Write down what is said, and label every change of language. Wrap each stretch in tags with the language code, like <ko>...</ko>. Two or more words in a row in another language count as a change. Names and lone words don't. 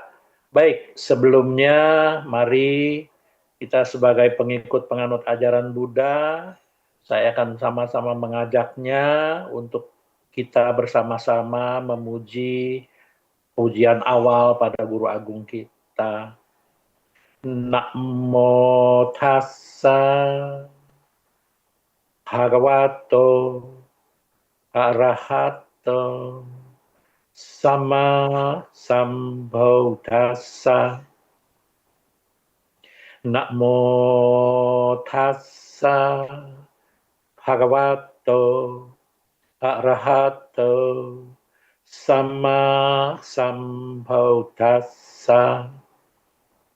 <id>Baik, sebelumnya mari kita sebagai pengikut penganut ajaran Buddha, saya akan sama-sama mengajaknya untuk kita bersama-sama memuji pujian awal pada Guru Agung kita.</id> <pi>Namo tassa bhagavato arahato sama sambuddhassa. Namo tassa bhagavato arahato sama sambuddhassa.</pi>